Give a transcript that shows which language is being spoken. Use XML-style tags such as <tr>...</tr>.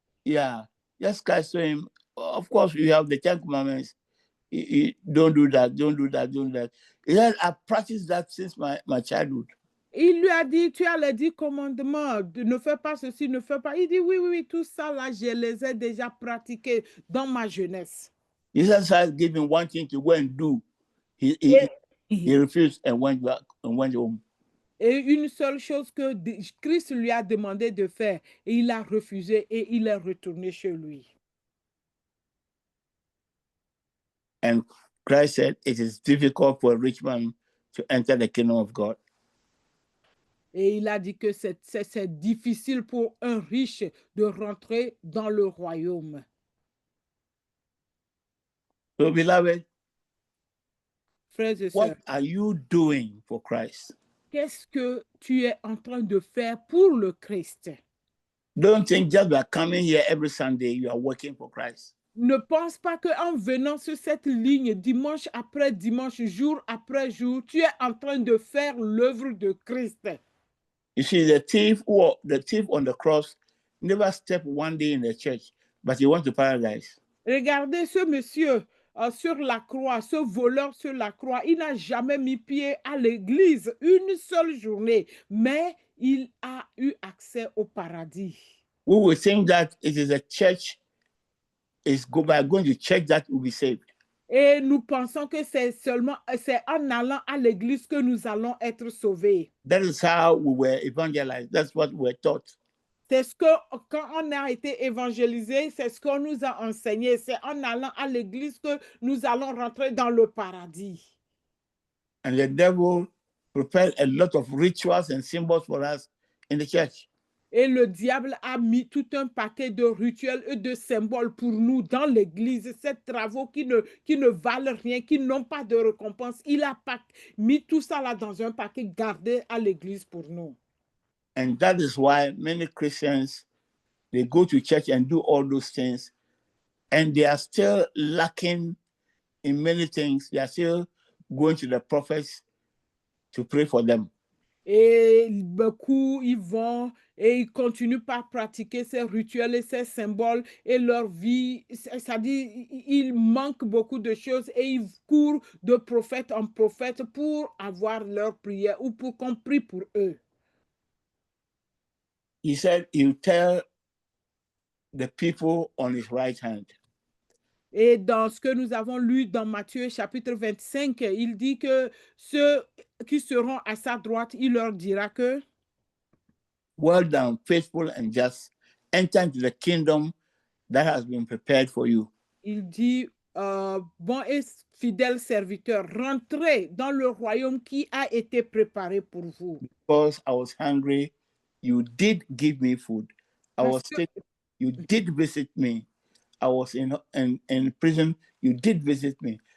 <en>yeah, Jesus Christ told him, of course, you have the 10 commandments. You don't do that, don't do that, don't do that. He said, I practiced that since my childhood.</en> <fr>Il lui a dit, tu as les 10 commandements, ne fais pas ceci, ne fais pas. Il dit, oui, tout ça là, je les ai déjà pratiqués dans ma jeunesse.</fr> <en>Jesus has given one thing to go and do. He refused and went back and went home.</en> <fr>Et une seule chose que Christ lui a demandé de faire, et il a refusé et il est retourné chez lui.</fr> <en>And Christ said, it is difficult for a rich man to enter the kingdom of God.</en> <fr>Et il a dit que c'est difficile pour un riche de rentrer dans le royaume.</fr> <en>So, beloved,</en> <fr>Frères et</fr> <en>what</en> <fr>sœurs,</fr> <en>are you doing for Christ?</en> <fr>qu'est-ce que tu es en train de faire pour le Christ?</fr> <en>Don't think just by coming here every Sunday, you are working for Christ.</en> <fr>Ne pense pas qu'en venant sur cette ligne dimanche après dimanche, jour après jour, tu es en train de faire l'œuvre de Christ.</fr> <en>You see, the thief on the cross never stepped one day in the church, but he went to paradise.</en> <fr>Regardez ce monsieur sur la croix, ce voleur sur la croix. Il n'a jamais mis pied à l'église une seule journée, mais il a eu accès au paradis.</fr> <en>We will think that it is a church, by going to church that will be saved.</en> <fr>Et nous pensons que c'est en allant à l'église que nous allons être sauvés.</fr> <en>That is how we were evangelized. That's what we were taught.</en> <fr>C'est ce que, quand on a été évangélisé, c'est ce qu'on nous a enseigné. C'est en allant à l'église que nous allons rentrer dans le paradis.</fr> <en>And the devil prepared a lot of rituals and symbols for us in the church.</en> <fr>Et le diable a mis tout un paquet de rituels et de symboles pour nous dans l'église. Ces travaux qui ne valent rien, qui n'ont pas de récompense. Il a mis tout ça là dans un paquet gardé à l'église pour nous.</fr> <en>And that is why many Christians, they go to church and do all those things, and they are still lacking in many things. They are still going to the prophets to pray for them.</en> <fr>Et beaucoup, ils vont et ils continuent par pratiquer ces rituels et ces symboles et leur vie, c'est-à-dire ils manquent beaucoup de choses et ils courent de prophète en prophète pour avoir leur prière ou pour qu'on prie pour eux.</fr> <en>He said, you tell the people on his right hand.</en> <fr>Et dans ce que nous avons lu dans Matthieu chapitre 25, il dit que ceux qui seront à sa droite, il leur dira que</fr> <en>well done, faithful and just, enter into the kingdom that has been prepared for you.</en> <fr>Il dit, bon et fidèle serviteur, rentrez dans le royaume qui a été préparé pour vous.</fr> <en>Because I was hungry, you did give me food. I was sick, you did visit me. I was in prison, you did visit me.</en>